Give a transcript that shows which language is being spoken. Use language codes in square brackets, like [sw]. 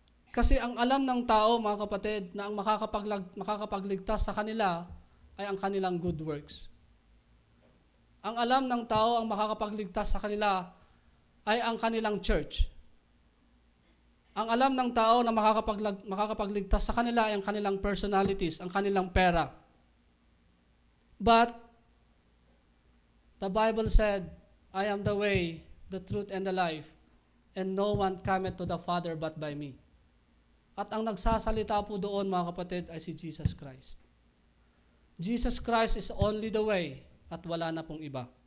[tl] Kasi ang alam ng tao, mga kapatid, na ang makakapagligtas sa kanila ay ang kanilang good works. Ang alam ng tao, ang makakapagligtas sa kanila ay ang kanilang church. Ang alam ng tao na makakapagligtas sa kanila ay ang kanilang personalities, ang kanilang pera. [en] But the Bible said, I am the way, the truth, and the life, and no one cometh to the Father but by me. [tl] At ang nagsasalita po doon, mga kapatid, ay si Jesus Christ. [en] Jesus Christ is only the way [tl] at wala na pong iba.